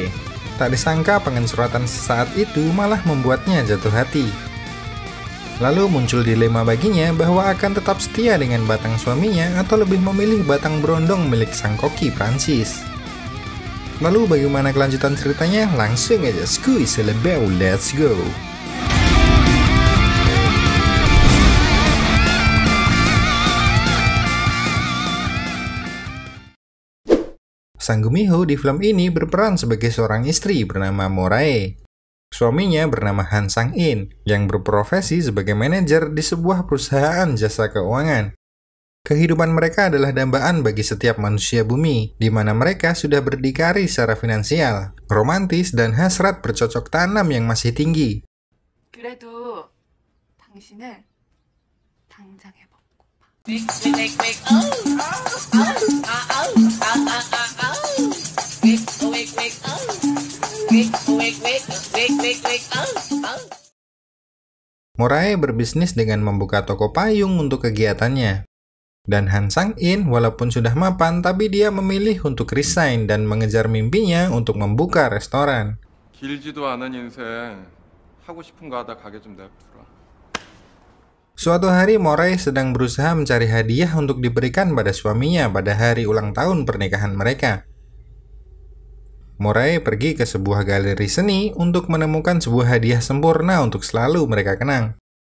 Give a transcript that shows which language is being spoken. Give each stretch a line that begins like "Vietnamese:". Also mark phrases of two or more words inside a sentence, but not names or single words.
Indonesian: Tak disangka pengensurotan sesaat itu malah membuatnya jatuh hati. Lalu muncul dilema baginya bahwa akan tetap setia dengan batang suaminya atau lebih memilih batang berondong milik sang koki Prancis. Lalu bagaimana kelanjutan ceritanya? Langsung aja skuy selebeu,
English: let's go!
Indonesian: Sang Gumiho di film ini berperan sebagai seorang istri bernama Morae. Suaminya bernama Han Sang-in yang berprofesi sebagai manajer di sebuah perusahaan jasa keuangan. Kehidupan mereka adalah dambaan bagi setiap manusia bumi, di mana mereka sudah berdikari secara finansial, romantis, dan hasrat bercocok tanam yang masih tinggi.
Korean: 그래도 당신을 당장 해보고파.
Indonesian: Morae berbisnis dengan membuka toko payung untuk kegiatannya. Dan Han Sang-in walaupun sudah mapan, tapi dia memilih untuk resign dan mengejar mimpinya untuk membuka restoran.
Korean: 길지도 않은 인생 하고 싶은 거 하다 가게 좀 냅두라.
Indonesian: Suatu hari Morae sedang berusaha mencari hadiah untuk diberikan pada suaminya pada hari ulang tahun pernikahan mereka. Morae pergi ke sebuah galeri seni untuk menemukan sebuah hadiah sempurna untuk selalu mereka kenang.